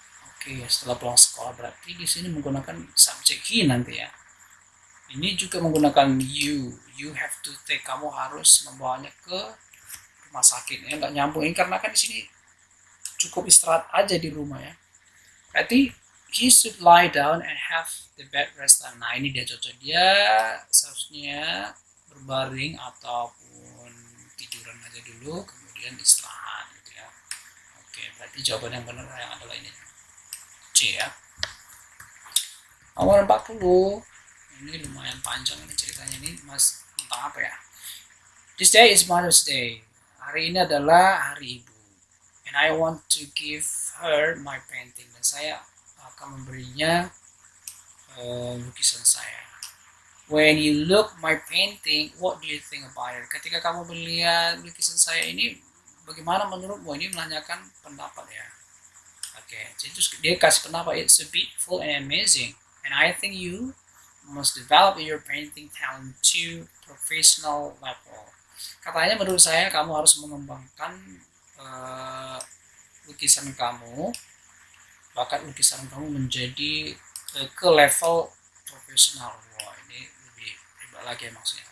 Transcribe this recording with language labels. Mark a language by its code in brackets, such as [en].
[id] Oke, setelah pulang sekolah berarti di sini menggunakan subjek he nanti ya. Ini juga menggunakan you have to take, kamu harus membawanya ke rumah sakit ya. Nggak nyambung ini karena kan di sini cukup istirahat aja di rumah ya. Berarti [en] he should lie down and have the bed rest time. [id] Nah, ini dia cocok. Dia seharusnya berbaring ataupun tiduran aja dulu, kemudian istirahat gitu ya. Oke, berarti jawaban yang benar yang adalah ini. C ya. Nomor 40. Ini lumayan panjang ini ceritanya, ini Mas tentang apa ya? [en] This day is Mother's Day. Hari ini adalah hari ibu. And I want to give her my painting. Dan saya akan memberinya lukisan saya. When you look my painting, what do you think about it? [id] Ketika kamu melihat lukisan saya ini, bagaimana menurutmu? Ini menanyakan pendapat ya. Oke, jadi dia kasih pendapat, it's so beautiful and amazing. [en] And I think you must develop your painting talent to professional level. [id] Katanya menurut saya kamu harus mengembangkan lukisan kamu, bakat lukisan kamu menjadi ke level profesional. Wah, ini lebih hebat lagi maksudnya.